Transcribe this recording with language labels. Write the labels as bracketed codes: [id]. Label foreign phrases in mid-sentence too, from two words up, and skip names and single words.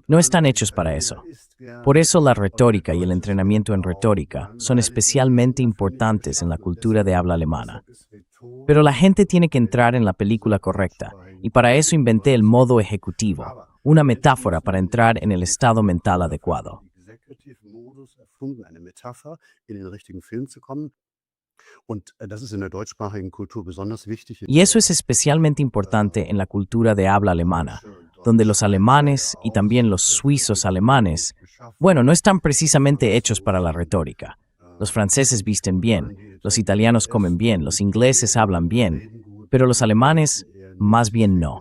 [es] No están hechos para eso. Por eso la retórica y el entrenamiento en retórica son especialmente importantes en la cultura de habla alemana. Pero la gente tiene que entrar en la película correcta, y para eso inventé el modo ejecutivo, una metáfora para entrar en el estado mental adecuado. [de] Eine Metapher, in den richtigen Film zu kommen. Und das ist in der deutschsprachigen Kultur besonders wichtig. [es] Y eso es especialmente importante en la cultura de habla alemana, donde los alemanes y también los suizos alemanes, bueno, no están precisamente hechos para la retórica. Los franceses visten bien, los italianos comen bien, los ingleses hablan bien, pero los alemanes más bien no.